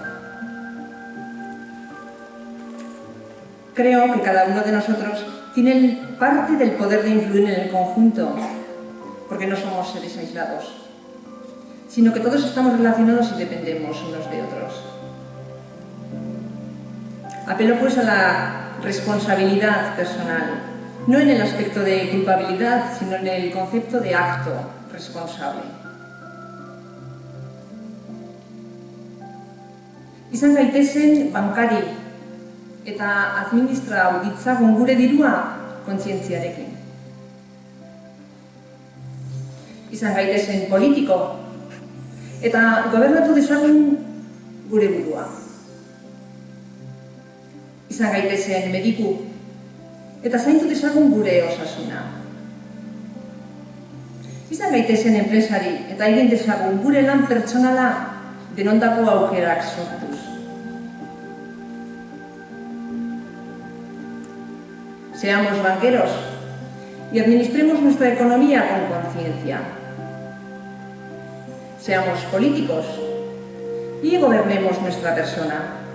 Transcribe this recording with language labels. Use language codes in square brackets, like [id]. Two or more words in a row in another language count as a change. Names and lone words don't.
[es] Creo que cada uno de nosotros tiene parte del poder de influir en el conjunto, porque no somos seres aislados, sino que todos estamos relacionados y dependemos unos de otros. Apelo pues a la responsabilidad personal, no en el aspecto de culpabilidad, sino en el concepto de acto responsable. [eu] Izan gaitezen bankari eta administra ditzagun gure dirua kontzientziarekin. Izan gaitezen politiko eta gobernatu dezagun gure burua. Izan gaitezen mediku eta zaindu dezagun gure osasuna. Izan gaitezen enpresari eta egin dezagun gure lan pertsonala denondako aukerak sortuz. [es] Seamos banqueros y administremos nuestra economía con conciencia. Seamos políticos y gobernemos nuestra persona.